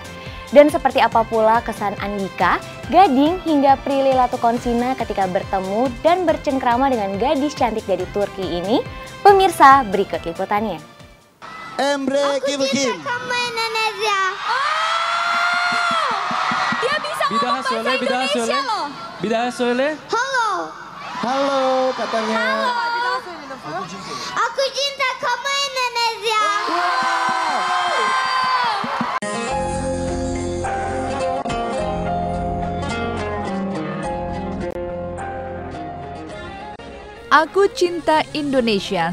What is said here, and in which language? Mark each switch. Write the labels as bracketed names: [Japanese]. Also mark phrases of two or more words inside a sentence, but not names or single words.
[Indonesian] Dan seperti apa pula kesan Andika, Gading hingga Prilly Latukonsina ketika bertemu dan bercengkrama dengan gadis cantik dari Turki ini? Pemirsa, berikut liputannya. Emre Kim. Kamu Indonesia. Dia bisa ngomong bahasa Indonesia loh. [Turkish] Bir söyle. [Indonesian] Halo. Halo katanya. Aku cinta kamu Indonesia. Aku cinta Indonesia.